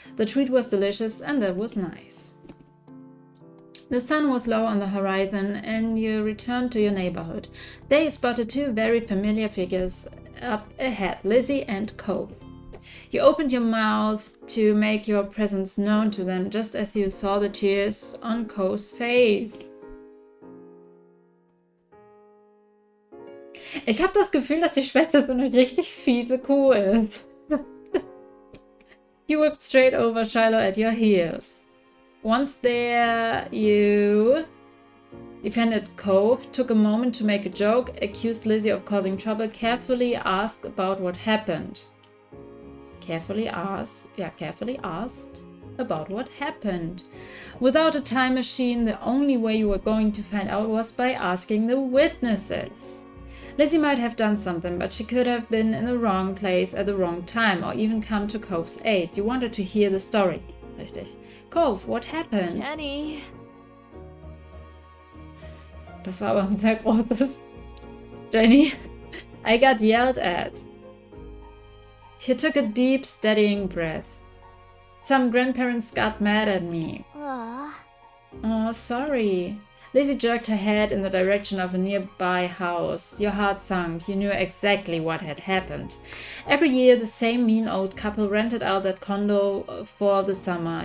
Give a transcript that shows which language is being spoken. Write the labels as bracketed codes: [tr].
[en] The treat was delicious and that was nice. The sun was low on the horizon and you returned to your neighborhood. There you spotted two very familiar figures up ahead, Lizzie and Cove. You opened your mouth to make your presence known to them just as you saw the tears on Cove's face. [de] Ich habe das Gefühl, dass die Schwester so eine richtig fiese Kuh ist. [en] You whipped straight over Shiloh at your heels. Once there, you defended Cove, took a moment to make a joke, accused Lizzie of causing trouble, carefully asked about what happened. Carefully asked about what happened. Without a time machine, the only way you were going to find out was by asking the witnesses. Lizzie might have done something, but she could have been in the wrong place at the wrong time or even come to Cove's aid. You wanted to hear the story. [de] Richtig. [en] Cove, what happened? Jenny. [de] Das war aber ein sehr großes. [en] Jenny. I got yelled at. He took a deep, steadying breath. Some grandparents got mad at me. Oh, sorry. Lizzie jerked her head in the direction of a nearby house. Your heart sunk. You knew exactly what had happened. Every year, the same mean old couple rented out that condo for the summer.